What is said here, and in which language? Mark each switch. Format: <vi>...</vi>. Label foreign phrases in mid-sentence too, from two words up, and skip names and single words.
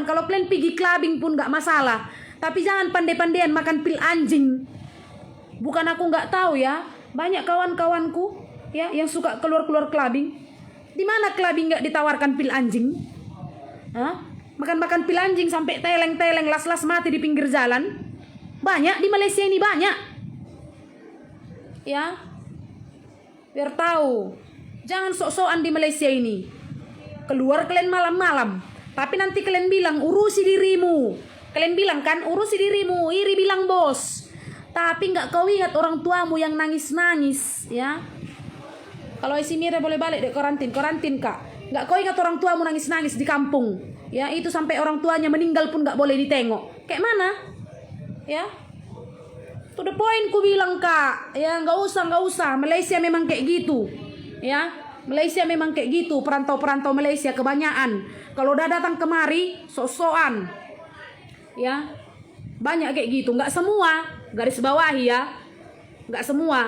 <id>Kalau kalian pergi clubbing pun nggak masalah. Tapi jangan pandai-pandaian makan pil anjing. Bukan aku nggak tahu ya. Banyak kawan-kawanku ya yang suka keluar-keluar clubbing. Di mana clubbing nggak ditawarkan pil anjing? Hah? Makan-makan pil anjing sampai teleng-teleng, las-las mati di pinggir jalan. Banyak di Malaysia ini, banyak. Ya. Biar tahu. Jangan sok-sokan di Malaysia ini. Keluar kalian malam-malam. Tapi nanti kalian bilang, urusi dirimu. Kalian bilang kan, urusi dirimu. Iri bilang bos. Tapi nggak kau ingat orang tuamu yang nangis-nangis. Ya. Kalau isi Mira boleh balik deh karantin kak. Nggak kau ingat orang tuamu nangis-nangis di kampung. Ya, itu sampai orang tuanya meninggal pun nggak boleh ditengok. Kayak mana? Ya.</id> <en>To the point</en> <id>ku bilang kak. Ya, nggak usah. Malaysia memang kayak gitu. Ya, Malaysia memang kayak gitu. Perantau-perantau Malaysia kebanyakan. Kalau udah datang kemari, sok-sokan. Ya, banyak kayak gitu. Nggak semua. Garis bawahi ya. Nggak semua.</id>